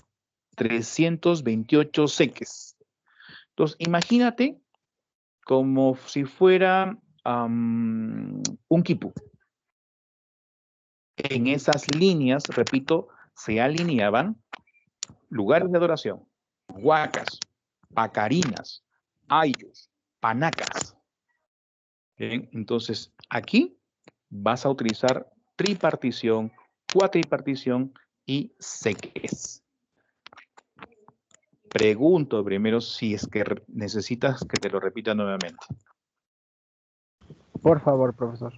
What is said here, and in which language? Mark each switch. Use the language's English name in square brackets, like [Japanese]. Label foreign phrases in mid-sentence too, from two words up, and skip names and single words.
[Spanish] 328 seques. Entonces, imagínate como si fuera un quipú. En esas líneas, repito, se alineaban lugares de adoración, huacas, pacarinas, ayllus, panacas. Bien, entonces aquí vas a utilizar tripartición, cuatripartición y seques. Pregunto primero si es que necesitas que te lo repita nuevamente. Por favor, profesor.